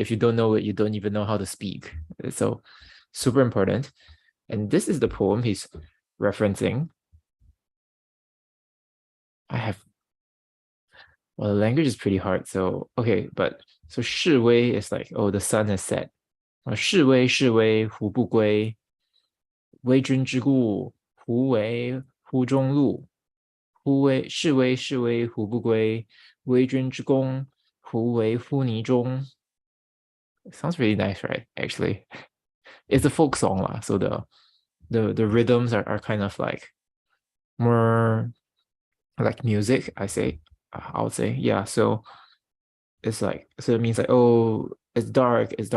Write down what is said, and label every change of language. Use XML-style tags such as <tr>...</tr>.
<en>If you don't know it, you don't even know how to speak. So super important. And this is the poem he's referencing. Well, the language is pretty hard. So, okay, but so 示威 is like, oh, the sun has set.</en> <zh>示威示威胡不归，为君之故，胡为乎中路？示威示威胡不归，为君之功，胡为乎泥中？</zh> <en>Sounds really nice, right? Actually, it's a folk song lah. So the rhythms are kind of like more like music. I would say, yeah. So it's like, so it means like, oh, it's dark.</en>